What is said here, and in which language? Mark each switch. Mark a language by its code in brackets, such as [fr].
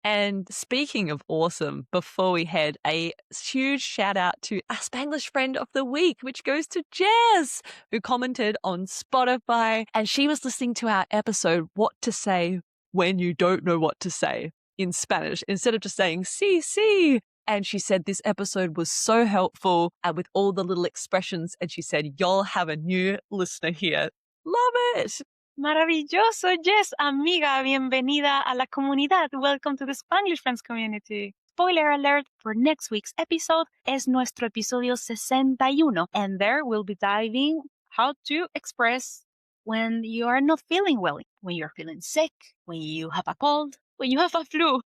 [en] And speaking of awesome, before we head, a huge shout out to our Spanglish friend of the week, which goes to Jess, who commented on Spotify. And she was listening to our episode, What to Say When You Don't Know What to Say in Spanish, instead of just saying, [es] sí, sí. [en] And she said this episode was so helpful and with all the little expressions. And she said, y'all have a new listener here. Love it. [es] Maravilloso, yes, amiga, bienvenida a la comunidad. [en] Welcome to the Spanglish Friends community. Spoiler alert for next week's episode [es] es nuestro episodio 61, [en] and there we'll be diving how to express when you are not feeling well, when you're feeling sick, when you have a cold, when you have a flu.